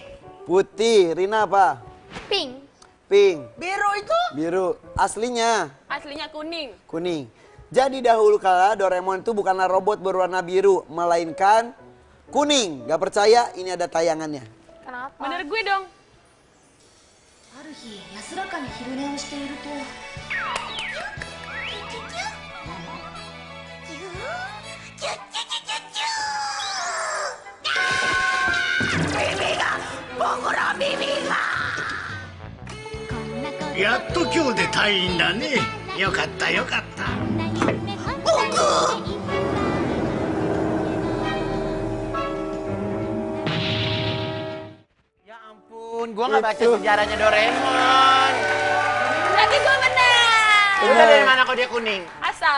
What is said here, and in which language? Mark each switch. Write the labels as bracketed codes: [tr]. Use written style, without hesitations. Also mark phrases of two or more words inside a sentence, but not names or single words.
[id] Putih, Rina apa? Pink. Pink, Biru itu. biru. Aslinya Aslinya kuning. kuning. Jadi dahulu kala Doraemon itu bukanlah robot berwarna biru, melainkan kuning. Gak percaya? Ini ada tayangannya. Kenapa? Bener gue dong. [ja] ある日安らかに昼寝をしているとやっと今日で退院だね。よかったよかった。 [id] Ya ampun, gua nggak baca sejarahnya Doraemon. Berarti gue bener. Udah dari mana kok dia kuning? Asal.